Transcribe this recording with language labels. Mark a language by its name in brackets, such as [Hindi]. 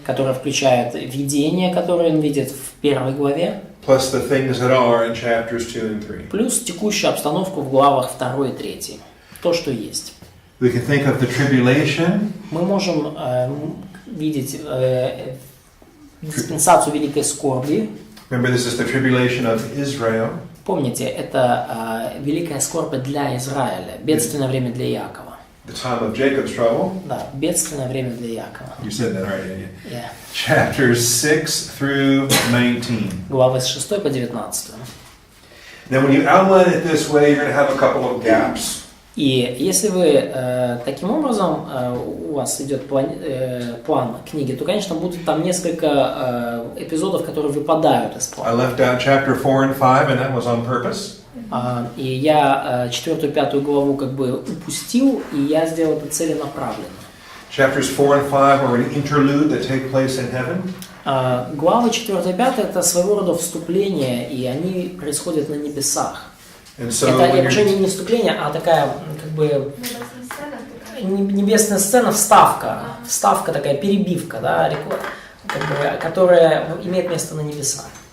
[Russian] Которая включает видение, которое он видит в 1 главе. [English] Plus the things that are in chapters 2 and 3. [Russian] Плюс текущую обстановку в главах 2 и 3. То, что есть. [English] We can think of the tribulation. [Russian] Мы можем видеть диспенсацию великой скорби. [English] Remember, this is the tribulation of Israel. [Russian] Помните, это великая скорбь для Израиля, бедственное время для Иакова. [English] The time of Jacob's trouble. [Russian] Да, бедственное время для Иакова. [English] You said that right, didn't you? Yeah. Chapters 6 through 19. [Russian] Главы с 6 по 19. [English] Now, when you outline it this way, you're going to have a couple of gaps. [Russian] И если вы таким образом, у вас идет план книги, то, конечно, будут там несколько эпизодов, которые выпадают из [English] I [Russian] плана. [English] left out chapter 4 and 5, and that was on purpose. [Russian] И я 4 и 5 главу как бы упустил, и я сделал это целенаправленно. [English] Chapters 4 and 5 are an interlude that take place in heaven. [Russian] Главы 4 и 5 это своего рода вступление, и они происходят на небесах. [English] And so [Russian] Это уже не вступление, а такая как бы небесная сцена, вставка такая, перебивка, да, как бы, которая имеет место на небесах.